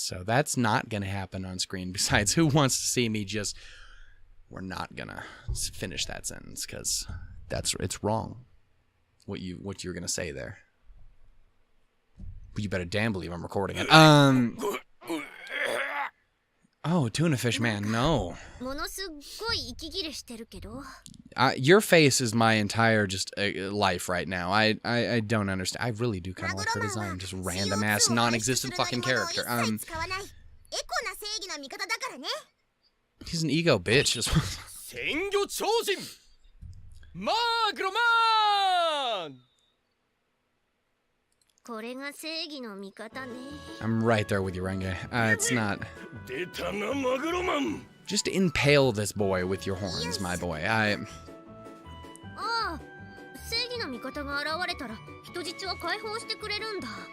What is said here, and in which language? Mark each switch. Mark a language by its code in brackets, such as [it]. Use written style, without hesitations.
[en] So that's not gonna happen on screen. Besides, who wants to see me just? We're not gonna finish that sentence because it's wrong. What you're gonna say there. But you better damn believe I'm recording it. Oh, Tunafish-man, no. [ja] ものすっごい息切れしてるけど。 [en] Your face is my entire just life right now. I don't understand. I really do kind of like her design. Just random ass non-existent fucking character. [ja] 使わないエコな正義の味方だからね [en] He's an ego bitch. Just [ja] 鮮魚超人マグロマンこれが正義の味方ね。 [en] I'm right there with you, Renge. It's not. [ja] 出たなマグロマン [en] Just impale this boy with your horns, my boy. [ja] ああ、正義の味方が現れたら人質は解放してくれるんだ。